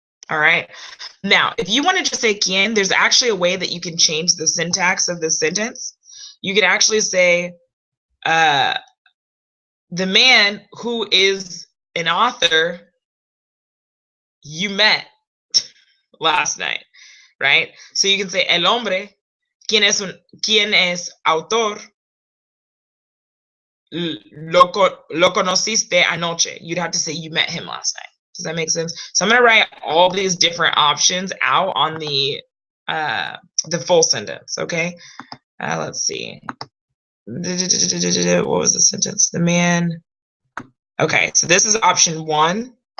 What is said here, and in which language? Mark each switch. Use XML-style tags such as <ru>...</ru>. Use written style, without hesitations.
<en>All right. Now, if you want to just say quien, there's actually a way that you can change the syntax of the sentence. You could actually say the man who is an author you met last night, right? So you can say</en> <es>el hombre, quien es autor, lo conociste anoche.</es> <en>You'd have to say you met him last night. Does that make sense? So I'm going to write all these different options out on the full sentence, okay? Let's see. What was the sentence? The man. Okay, so this is option one.</en>